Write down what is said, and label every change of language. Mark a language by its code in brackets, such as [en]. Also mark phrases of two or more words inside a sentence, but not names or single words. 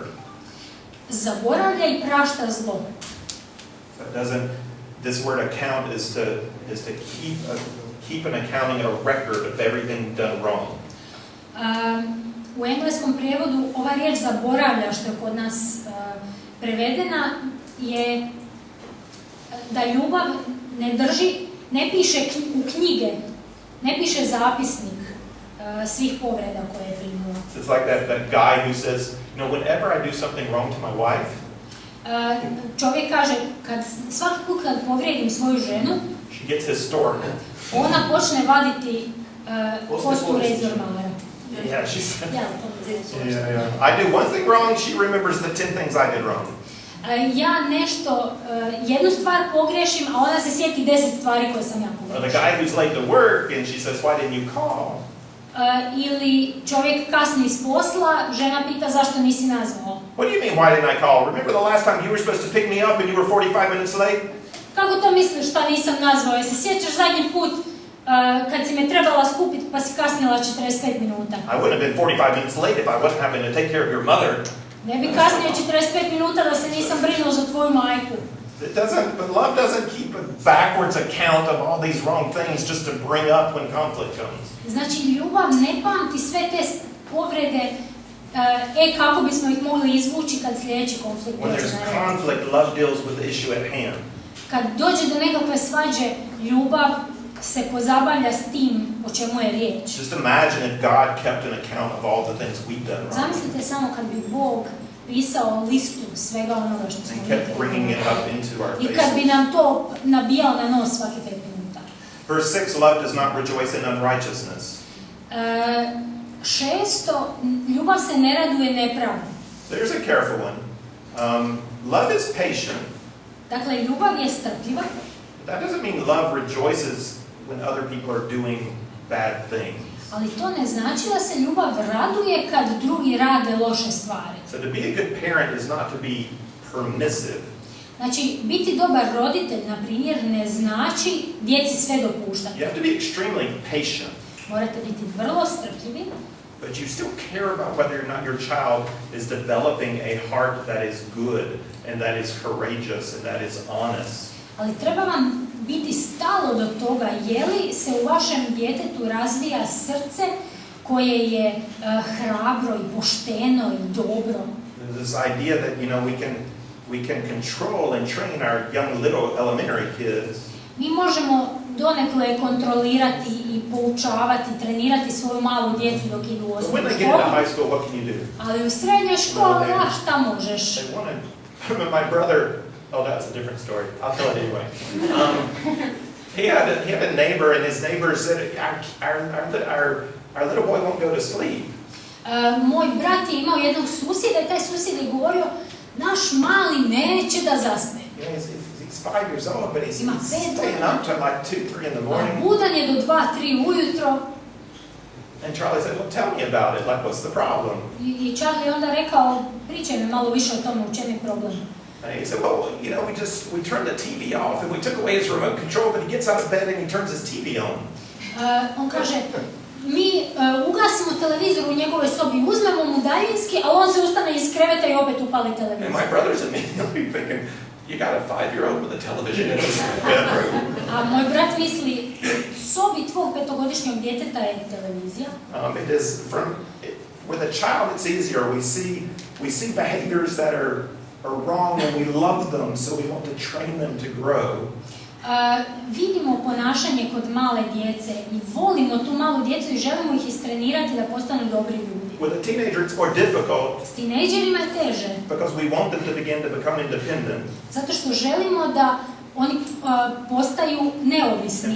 [hr] Zaboravlja I prašta zlo. [en] So it doesn't. This word account is to keep an accounting, a record of everything done wrong. [hr] U engleskom prijevodu ova riječ zaboravlja, što je kod nas prevedena, je da ljubav ne piše u knjige, ne piše zapisnik svih povreda koje je primila. [en] It's like that guy who says, whenever I do something wrong to my wife, [hr] čovjek kaže, svaki put kad povrijedim svoju ženu, [en] she gets historical. [hr] Ona počne vaditi kostu rezormara. [en] Yeah, she said. I do one thing wrong, she remembers the 10 things I did wrong. [hr] Ja jednu stvar pogriješim, a ona se sjeti 10 stvari koje sam ja pogriješila. [en] Or the guy who's late to work and she says, why didn't you call? [hr] Ili čovjek kasni s posla, žena pita zašto nisi nazvao. [en] What do you mean, why didn't I call? Remember the last time you were supposed to pick me up and you were 45 minutes late? [hr] Kako to misliš šta nisam nazvao? Jesi sjećaš zadnji put kad si me trebala skupiti pa si kasnila 45 minuta? [en] I wouldn't have been 45 minutes late if I wasn't having to take care of your mother. [hr] Ne bi kasnio 45 minuta da se nisam brinuo za tvoju majku. [en] But love doesn't keep a backwards account of all these wrong things just to bring up when conflict comes. [hr] Znači, ljubav ne pamti sve te povrede kako bismo ih mogli izvući kad sljedeći konflikt dođe na red. [en] When there's conflict, love deals with the issue at hand. [hr] Kad dođe do nekakve svađe, ljubav se pozabavlja s tim o čemu je riječ. [en] Just imagine if God kept an account of all the things we've done wrong. [hr] Zamislite samo kad bi Bog pisao listu svega onoga što smo [en] bringing it up into our [hr] i kad bi nam to nabijao na nos svaki 5 minuta. [en] Verse 6, love does not rejoice in unrighteousness. [hr] 6. Ljubav se ne raduje nepravdi. [en] There's a careful one. Love is patient. [hr] Dakle, ljubav je strpljiva. [en] That doesn't mean love rejoices when other people are doing bad things. [hr] Ali to ne znači da se ljubav raduje kad drugi rade loše stvari. [en] So to be a good parent is not to be permissive. [hr] Znači, biti dobar roditelj, na primjer, ne znači djeci sve dopuštati. [en] You have to be extremely patient. [hr] Morate biti vrlo strpljivi. [en] But you still care about whether or not your child is developing a heart that is good and that is courageous and that is honest. [hr] Ali treba vam biti stalo do toga je li se u vašem djetetu razvija srce koje je hrabro i pošteno i dobro. [en] This idea that we can control and train our young little elementary kids. [hr] Mi možemo donekle kontrolirati i poučavati, trenirati svoju malu djecu dok idu u osnovnu školu. Ali u srednjoj školi, šta možeš? [en] My brother, that's a different story. I'll tell it anyway. He had a neighbor, and his neighbor said, our little boy won't go to sleep. [hr] Moj brat je imao jednog susjeda i taj susjed je govorio, naš mali neće da zaspe. [en] He's 5 years old, but he's staying up till like 2, 3 in the morning. [hr] A budan je do 2, 3 ujutro. [en] And Charlie said, well, tell me about it. Like, what's the problem? [hr] I Charlie onda rekao, pričaj mi malo više o tome, u čem je problem. [en] And he said, well, we turned the TV off and we took away his remote control, but he gets out of bed and he turns his TV on. [hr] On kaže, mi ugasimo televizor u njegovoj sobi, uzmemo mu daljinski, a on se ustane iz kreveta i opet upali televizor. [en] And my brother's immediately thinking, you got a 5-year-old with a television in his bedroom. [hr] A moj brat misli, sobi tvog 5-godišnjeg djeteta je televizija. [en] It is with a child it's easier. We see behaviors that are wrong and we love them, so we want to train them to grow. [hr] Vidimo ponašanje kod male djece i volimo tu malu djecu i želimo ih istrenirati da postanu dobri ljudi. [en] With a teenager it's more difficult. [hr] S tinejdžerima je teže. [en] Because we want them to begin to become independent. [hr] Zato što želimo da oni postaju neovisni.